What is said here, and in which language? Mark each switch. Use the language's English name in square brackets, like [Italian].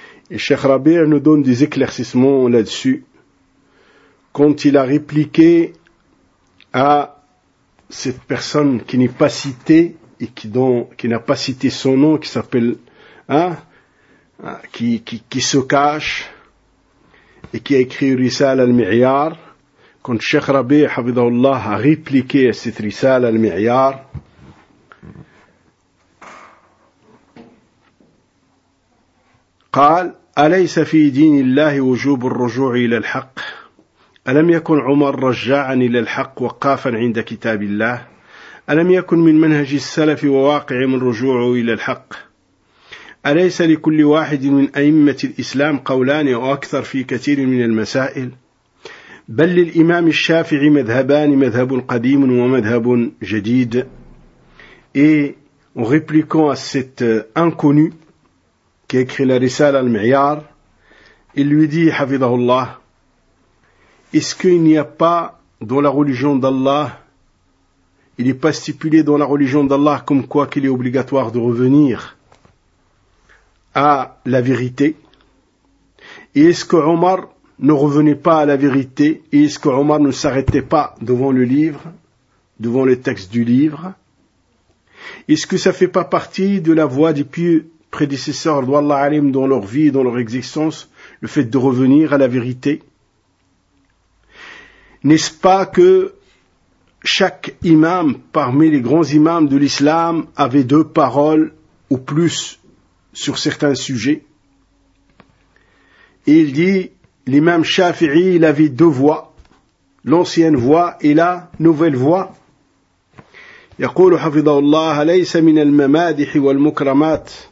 [French] Et Cheikh Rabi' nous donne des éclaircissements là-dessus quand il a répliqué à cette personne qui n'est pas citée et qui n'a pas cité son nom, qui s'appelle, qui se cache et qui a écrit Risal al-Mi'yar. Quand Cheikh Rabi' hafidhahullah a répliqué à cette Risal al-Mi'yar, [Arabic] قال أليس في دين الله وجوب الرجوع إلى الحق؟ ألم يكن عمر رجاعا إلى الحق وقافا عند كتاب الله؟ ألم يكن من منهج السلف وواقع من رجوعه إلى الحق؟ أليس لكل واحد من أئمة الإسلام قولان أو أكثر في كثير من المسائل؟ بل للإمام الشافعي مذهبان، مذهب قديم ومذهب جديد. [French] Et en répliquant à cet inconnu qui a écrit la Risale al-Mi'yar, il lui dit, Hafidhahullah, est-ce qu'il n'y a pas dans la religion d'Allah, il n'est pas stipulé dans la religion d'Allah comme quoi qu'il est obligatoire de revenir à la vérité? Et est-ce que Omar ne revenait pas à la vérité? Et est-ce que Omar ne s'arrêtait pas devant le livre, devant le texte du livre? Est-ce que ça ne fait pas partie de la voie du pieux prédécesseurs d'Allah alim dans leur vie, dans leur existence, le fait de revenir à la vérité? N'est-ce pas que chaque imam parmi les grands imams de l'islam avait deux paroles ou plus sur certains sujets? Et il dit, l'imam Shafi'i, il avait deux voix, l'ancienne voix et la nouvelle voix. [Arabic] يقول حفظه الله ليس من الممادح والمكرمات